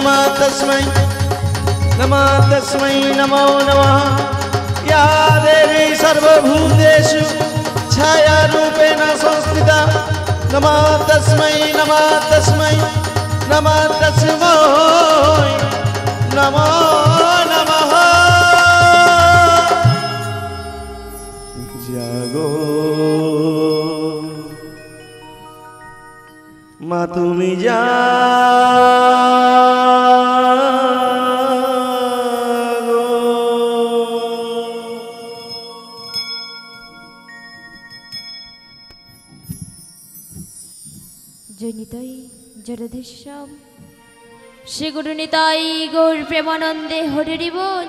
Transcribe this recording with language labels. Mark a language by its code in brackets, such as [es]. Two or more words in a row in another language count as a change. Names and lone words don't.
[sa] नमो नमः या देवी सर्वभूतेषु छायारूपेण संस्थिता नमः तस्मै नमो [bn] नमः জাগো মা তুমি জাগো জনিতাই জগদীশ্বর শ্রী গুরু নিতাই গৌর প্রেমানন্দে হরি বল।